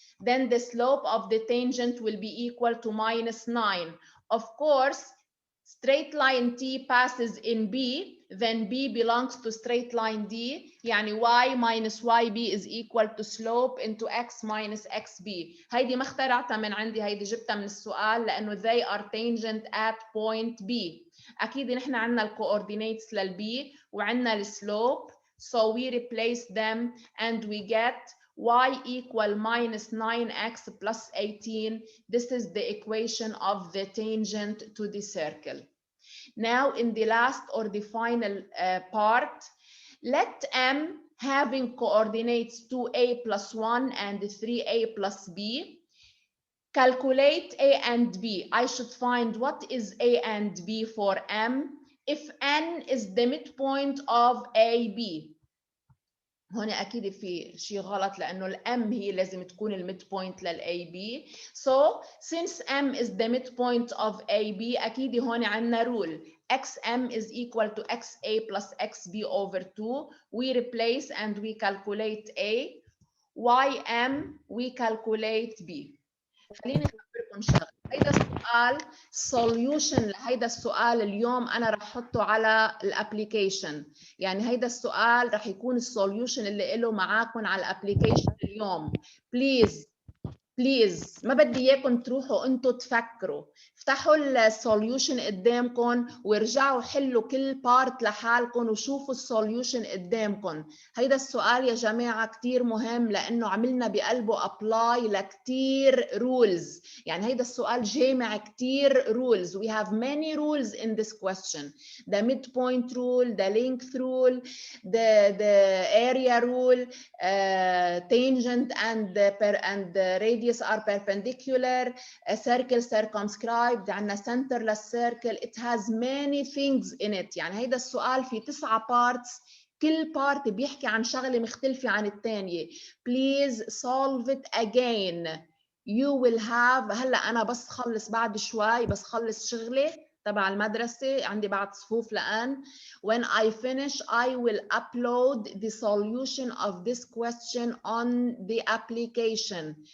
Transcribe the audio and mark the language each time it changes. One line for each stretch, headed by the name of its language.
English: Then the slope of the tangent will be equal to -9. Of course, straight line T passes in B, then B belongs to straight line D.
Arabic: يعني
English: Y minus YB is equal to slope into X minus XB.
Arabic: هيدي ما اخترعتها من عندي، هيدي جبتها من السؤال لأنه
English: they are tangent at point B.
Arabic: أكيد نحن عنا ال coordinates للB وعنا ال slope.
English: So we replace them and we get y equal -9x plus 18. This is the equation of the tangent to the circle. Now in the last or the final part, let M having coordinates 2a plus 1 and 3a plus b. Calculate a and b. I should find what is a and b for M if n is the midpoint of AB.
Arabic: هون أكيد في شيء غلط لأنه الM هي لازم تكون الميدبوينت للAB.
English: So since M is the midpoint of AB
Arabic: أكيد هون عنا
English: rule XM is equal to XA plus XB over 2. We replace and we calculate A. YM we calculate B.
Arabic: خليني أخبركم شغله. هيدا السؤال solution لهيدا السؤال اليوم أنا رح أحطه على الابليكيشن. يعني هيدا السؤال رح يكون السوليوشن اللي له معاكم على الابليكيشن اليوم. بليز ما بدي اياكم تروحوا انتوا تفكروا، افتحوا السوليوشن قدامكم وارجعوا حلوا كل بارت لحالكم وشوفوا السوليوشن قدامكم. هيدا السؤال يا جماعه كثير مهم لانه عملنا بقلبه ابلاي لكثير رولز. يعني هيدا السؤال جامع كثير رولز.
English: We have many rules in this question. The midpoint rule, the length rule, the area rule, tangent and the radius are perpendicular, a circle circumscribed,
Arabic: عندنا
English: center للcircle. It has many things in it.
Arabic: يعني هيدا السؤال في 9 parts. كل part بيحكي عن شغلة مختلفة عن الثانية.
English: Please solve it again. You will have
Arabic: هلا أنا بس خلص بعد شوي، بس خلص شغلة تبع المدرسة، عندي بعد صفوف لآن.
English: When I finish, I will upload the solution of this question on the application.